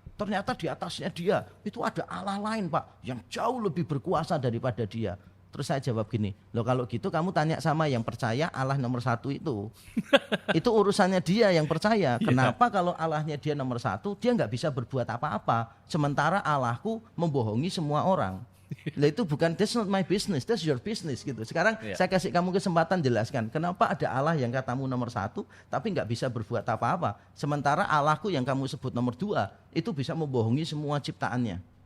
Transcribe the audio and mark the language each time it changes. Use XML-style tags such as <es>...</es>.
<id>Ternyata di atasnya dia itu ada Allah lain, Pak, yang jauh lebih berkuasa daripada dia. Terus saya jawab gini, loh kalau gitu kamu tanya sama yang percaya Allah nomor satu itu urusannya dia yang percaya. Kenapa kalau Allahnya dia nomor satu, dia nggak bisa berbuat apa-apa, sementara Allahku membohongi semua orang. Nah itu bukan,</id> <en>that's not my business, that's your business gitu.</en> <id>Sekarang saya kasih kamu kesempatan jelaskan, kenapa ada Allah yang katamu nomor satu, tapi nggak bisa berbuat apa-apa, sementara Allahku yang kamu sebut nomor dua, itu bisa membohongi semua ciptaannya.</id>